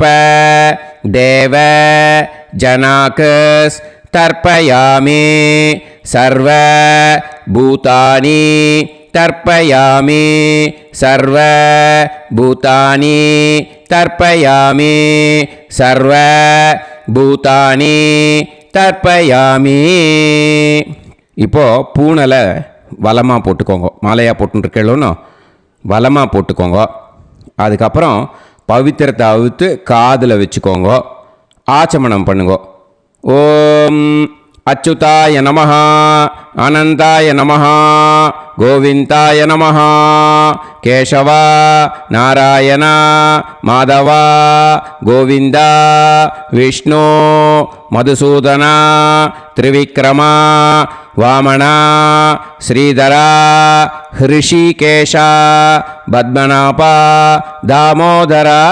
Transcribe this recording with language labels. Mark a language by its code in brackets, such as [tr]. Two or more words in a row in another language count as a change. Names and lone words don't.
[sa] देव जनाकुस् तर्पयामि सर्व भूतानि तर्पयामि सर्व भूतानि तर्पयामि सर्व भूतानि तर्पयामि [ta] இப்போ பூணலை வலமாக போட்டுக்கோங்க. மாலையாக போட்டுருக்கேளோன்னு வலமாக போட்டுக்கோங்க. அதுக்கப்புறம் பவித்திரத்தை அவுத்து காதில் வச்சுக்கோங்க. ஆச்சமனம் பண்ணுங்க. [sa] ओम् अच्युताय नमः अनन्ताय नमः गोविन्दाय नमः केशव नारायण माधव गोविन्द विष्णु मधुसूदन त्रिविक्रम वामन श्रीधर हृषीकेश पद्मनाभ दामोदर.